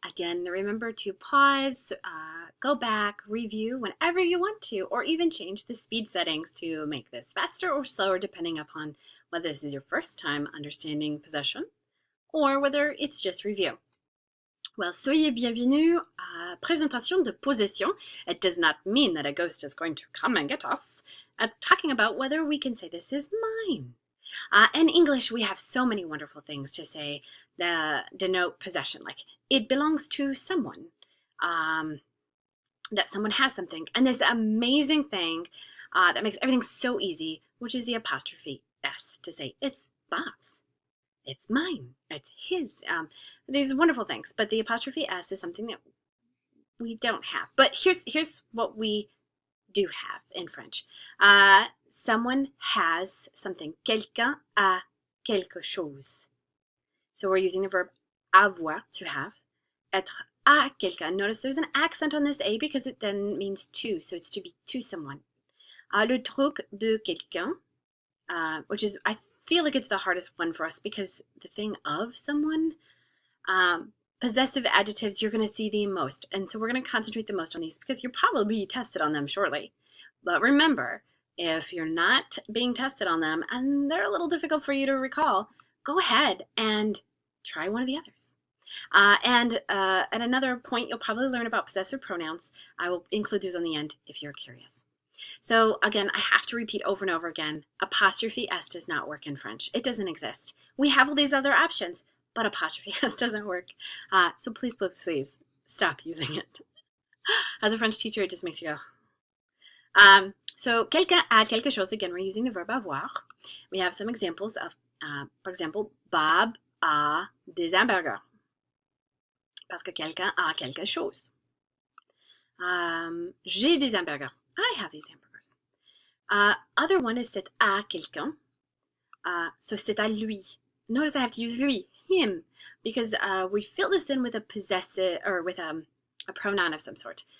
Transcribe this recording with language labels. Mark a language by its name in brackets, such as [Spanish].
[English] Again, remember to pause, go back, review whenever you want to, or even change the speed settings to make this faster or slower depending upon whether this is your first time understanding possession or whether it's just review. Well, [French] soyez bienvenue à présentation de possession. [English] It does not mean that a ghost is going to come and get us. It's talking about whether we can say this is mine. In English, we have so many wonderful things to say that denote possession, like it belongs to someone, that someone has something. And this amazing thing that makes everything so easy, which is the apostrophe S, to say it's Bob's, it's mine, it's his. These wonderful things, but the apostrophe S is something that we don't have. But here's what we do have in French. Someone has something. [French] Quelqu'un a quelque chose. [English] So we're using the verb avoir, to have. [French] Être à quelqu'un. [English] Notice there's an accent on this A because it then means to. So it's to be to someone. [French] Le truc de quelqu'un, [English] which is, I feel like it's the hardest one for us because the thing of someone. Possessive adjectives, you're going to see the most. And so we're going to concentrate the most on these because you'll probably be tested on them shortly. But remember, if you're not being tested on them and they're a little difficult for you to recall, go ahead and try one of the others. At another point, you'll probably learn about possessive pronouns. I will include those on the end if you're curious. So again, I have to repeat over and over again, apostrophe S does not work in French. It doesn't exist. We have all these other options, but apostrophe S doesn't work. So please stop using it. As a French teacher, it just makes you go. So [French] quelqu'un a quelque chose, [English] again, we're using the verb avoir. We have some examples of, for example, [French] Bob a des hamburgers. Parce que quelqu'un a quelque chose. J'ai des hamburgers. [English] I have these hamburgers. Other one is [French] c'est à quelqu'un. [English] So [French] c'est à lui. [English] Notice I have to use lui, him, because we fill this in with a possessive, or with a pronoun of some sort.